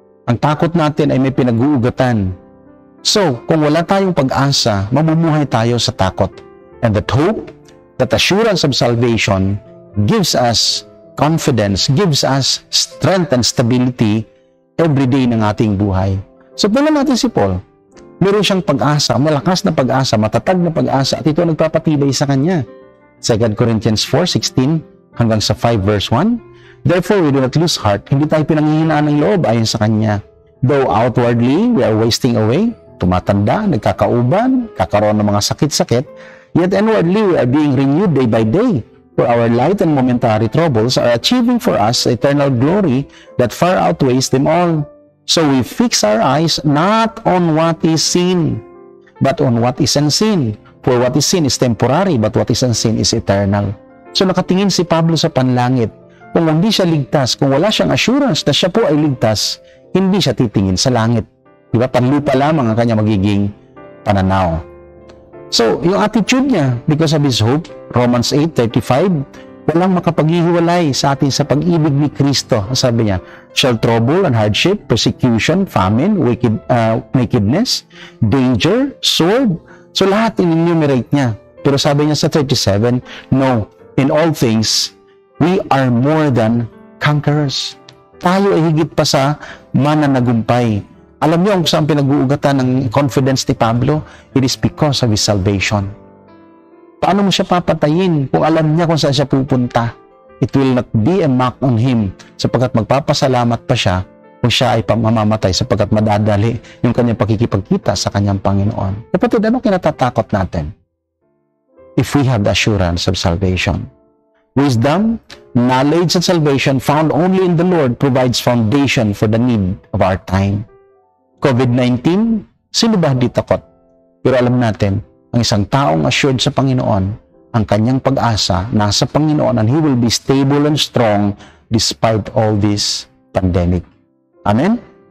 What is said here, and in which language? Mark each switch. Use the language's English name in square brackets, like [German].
[Filipino] Ang takot natin ay may pinag-uugatan. So, kung wala tayong pag-asa, mamumuhay tayo sa takot. [English] And that hope, that assurance of salvation gives us confidence, gives us strength and stability every day [Filipino] ng ating buhay. So, tingnan natin si Paul. Meron siyang pag-asa, malakas na pag-asa, matatag na pag-asa, at ito nagpapatibay sa kanya. 2 Corinthians 4:16 hanggang sa 5 verse 1. [English] "Therefore, we do not lose heart." [Filipino] Hindi tayo pinanghihinaan ng loob ayon sa kanya. [English] "Though outwardly, we are wasting away," [Filipino] tumatanda, nagkakauban, kakaroon ng mga sakit-sakit, [English] "yet inwardly, we are being renewed day by day. For our light and momentary troubles are achieving for us eternal glory that far outweighs them all. So we fix our eyes not on what is seen, but on what is unseen. For what is seen is temporary, but what is unseen is eternal." [Filipino] So nakatingin si Pablo sa panlangit. Kung hindi siya ligtas, kung wala siyang assurance na siya po ay ligtas, hindi siya titingin sa langit. Diba? Panlupa lamang ang kanya magiging pananaw. So, yung attitude niya, because of his hope, Romans 8:35, walang makapaghihiwalay sa atin sa pag-ibig ni Kristo. Sabi niya, [English] "Shall trouble and hardship, persecution, famine, nakedness, danger, sword." [Filipino] So, lahat in-enumerate niya. Pero sabi niya sa 37, [English] "No, in all things, we are more than conquerors." [Filipino] Tayo ay higit pa sa mananagumpay. Alam niyo kung saan pinag-uugatan ng confidence ni Pablo? [English] It is because of his salvation. [Filipino] Paano mo siya papatayin kung alam niya kung saan siya pupunta? [English] It will not be a mark on him, [Filipino] sapagkat magpapasalamat pa siya kung siya ay mamamatay, sapagkat madadali yung kanyang pakikipagkita sa kanyang Panginoon. Kapatid, ano kinatatakot natin? [English] If we have the assurance of salvation. Wisdom, knowledge, and salvation found only in the Lord provides foundation for the need of our time. [Filipino] COVID-19, sino ba hindi takot? Pero alam natin, ang isang taong assured sa Panginoon, ang kanyang pag-asa nasa Panginoon, [English] and he will be stable and strong despite all this pandemic. [Filipino] Amen?